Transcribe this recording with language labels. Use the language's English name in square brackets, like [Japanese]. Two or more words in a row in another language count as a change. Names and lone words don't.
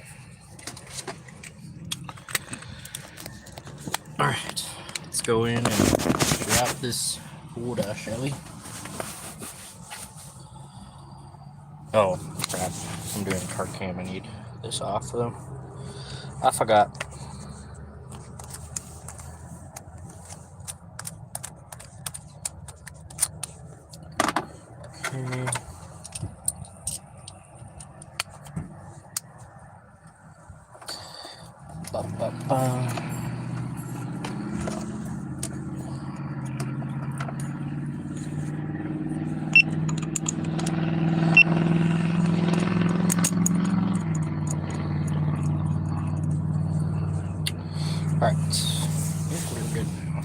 [English] Alright, let's go in and wrap this order, shall we? Oh, crap. I'm doing cart cam. I need this off, though. I forgot. Okay. Ba-ba-ba. Alright, I think we're good now.